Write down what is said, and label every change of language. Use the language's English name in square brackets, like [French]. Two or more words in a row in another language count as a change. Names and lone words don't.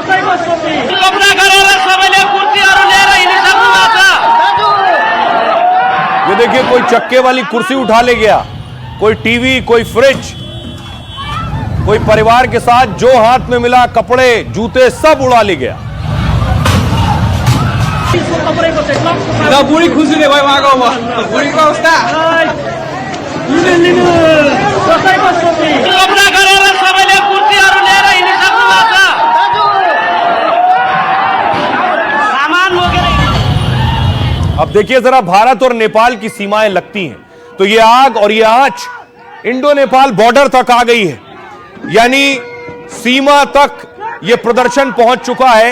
[Hindi] ये देखिए, कोई चक्के वाली कुर्सी उठा ले गया, कोई टीवी, कोई फ्रिज, कोई परिवार के साथ जो हाथ में मिला, कपड़े, जूते सब उड़ा ले गया। [Nepali] बुढी खुसी नै भयो उहाँको बुढीको अवस्था [Hindi] अब देखिए जरा, भारत और नेपाल की सीमाएं लगती हैं, तो ये आग और ये आंच इंडो नेपाल बॉर्डर तक आ गई है, यानी सीमा तक ये प्रदर्शन पहुंच चुका है।